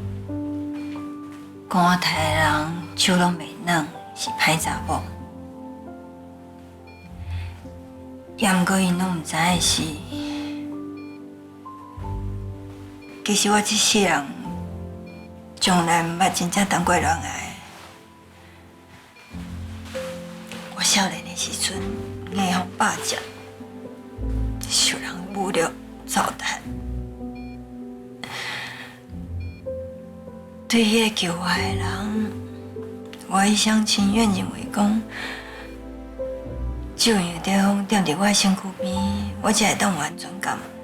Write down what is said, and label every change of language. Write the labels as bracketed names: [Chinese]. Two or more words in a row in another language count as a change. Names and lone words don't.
[Min Nan Chinese] 讲我杀人手拢袂软，是歹查某。也毋过因拢毋知的是，其实我这世人从来毋捌真正当过恋爱。我少年的时阵，硬互霸占，受人侮辱、糟蹋。对迄个救我的人，我一厢情愿认为讲，只有有地方踮伫我的身躯边，我才会当有安全感。